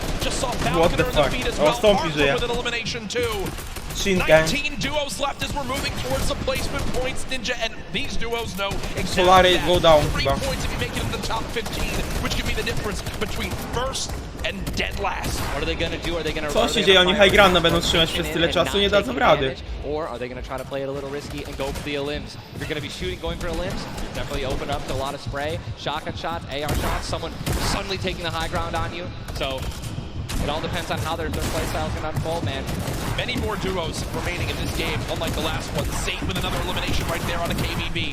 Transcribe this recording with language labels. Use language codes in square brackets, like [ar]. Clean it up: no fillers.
[en] Just saw Falconer in the feed as well. Arthur with an elimination too. 19 duos left as we're moving towards the placement points, Ninja, and these duos know exactly that. 3 points if you make it in the top 15, which could be the difference between first and dead last. What are they going to do? Are they going to [pl] Co się dzieje? Oni high grounda będą trzymać przez tyle czasu, nie dadzą rady. [en] Or are they going to try to play it a little risky and go for the limbs? If you're going to be shooting, going for limbs, definitely open up to a lot of spray, shotgun shots, AR shots, someone suddenly taking the high ground on you. So it all depends on how their playstyle is going to unfold, man. Many more duos remaining in this game, unlike the last one. Zayt with another elimination right there on the KBB.